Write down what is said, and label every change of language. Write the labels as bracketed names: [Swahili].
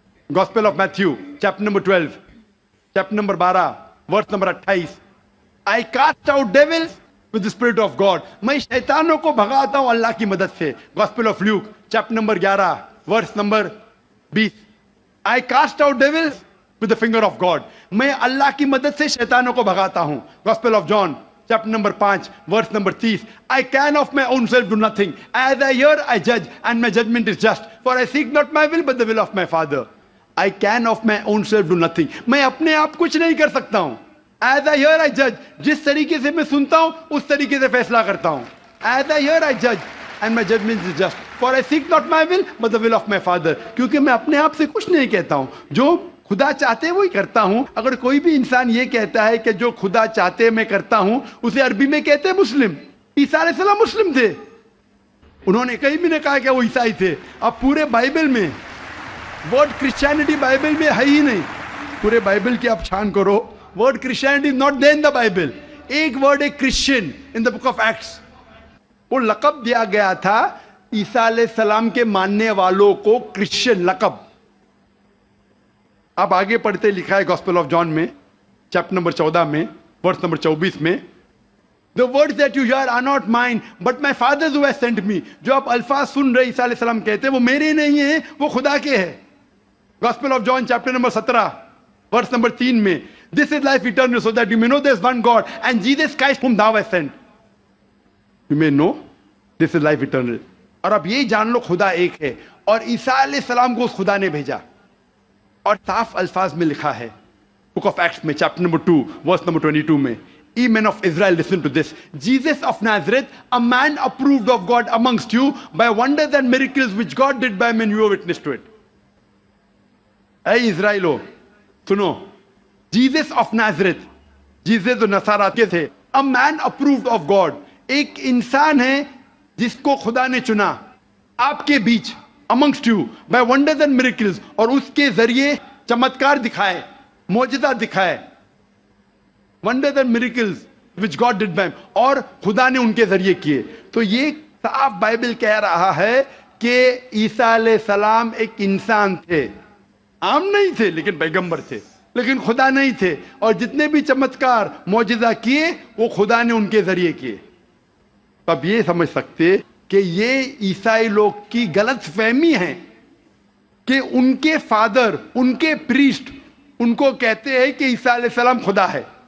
[English] gospel of Matthew chapter number 12 chapter number 12 verse number 28 I cast out devils with the spirit of God, [Urdu] میں شیطانوں کو بھگاتا ہوں اللہ کی مدد سے. [English] gospel of Luke chapter number 11 verse number 20 I cast out devils with the finger of God, [Urdu] میں اللہ کی مدد سے شیطانوں کو بھگاتا ہوں. [English] Gospel of John chapter number 5 verse number 30 I can of my own self do nothing, as I hear I judge and my judgment is just, for I seek not my will but the will of my Father. I can of my own self do nothing, [Urdu] میں اپنے آپ کچھ نہیں کر سکتا ہوں. [English] As I hear I judge, [Urdu] جس طریقے سے میں سنتا ہوں اس طریقے سے فیصلہ کرتا ہوں. [English] As I hear I judge and my judgment is just, for I seek not my will but the will of my Father. [Urdu] کیونکہ میں اپنے آپ سے کچھ نہیں کہتا ہوں, جو خدا چاہتے وہی کرتا ہوں. اگر کوئی بھی انسان یہ کہتا ہے کہ جو خدا چاہتے میں کرتا ہوں, اسے عربی میں کہتے ہیں مسلم. عیسیٰ علیہ السلام مسلم تھے, انہوں نے کہیں بھی نہیں کہا کہ وہ عیسائی تھے. اب پورے بائبل میں ورڈ کرسچینٹی بائبل میں ہے ہی نہیں. پورے بائبل کی آپ چھان کرو, [English] Word Christianity is not there in the Bible. [Urdu] ایک ورڈ ہے [English] Christian in the book of Acts. [Urdu] وہ لقب دیا گیا تھا عیسیٰ علیہ السلام کے ماننے والوں کو, کرسچین لقب. آپ آگے پڑھتے لکھا ہے [English] Gospel of John میں chapter number 14 میں verse number 24 میں, The words that you hear are not mine, but my Father who has sent me. [Urdu] جو آپ الفاظ سن رہے عیسیٰ علیہ السلام کہتے ہیں وہ میرے نہیں ہیں, وہ خدا کے ہیں. [English] Gospel of John chapter number 17 verse number 3 میں, This is life eternal, so that you may know there is one God and Jesus Christ whom thou hast sent. You may know this is life eternal. [Urdu] اور اب یہ جان لو خدا ایک ہے, اور عیسیٰ علیہ السلام کو اس خدا نے بھیجا. اور صاف الفاظ میں لکھا ہے [English] Book of Acts میں chapter number 2 verse number 22 میں, Ye men of Israel, listen to this. Jesus of Nazareth, a man approved of God amongst you by wonders and miracles which God did by men, you are witness to it. [Urdu] اے اسرائیلو سنو, [English] Jesus of Nazareth, Jesus [Urdu] جو نصارہ کے تھے, [English] a man approved of God, [Urdu] ایک انسان ہے جس کو خدا نے چنا آپ کے بیچ, [English] amongst you by wonders and miracles, [Urdu] اور اس کے ذریعے چمتکار دکھائے, معجزہ دکھائے. [English] Wonders and miracles which God did by him, [Urdu] اور خدا نے ان کے ذریعے کیے. تو یہ صاف بائبل کہہ رہا ہے کہ عیسیٰ علیہ السلام ایک انسان تھے, عام نہیں تھے لیکن پیغمبر تھے, لیکن خدا نہیں تھے. اور جتنے بھی چمتکار معجزہ کیے وہ خدا نے ان کے ذریعے کیے. اب یہ سمجھ سکتے کہ یہ عیسائی لوگ کی غلط فہمی ہے کہ ان کے فادر, ان کے پریسٹ ان کو کہتے ہیں کہ عیسیٰ علیہ السلام خدا ہے.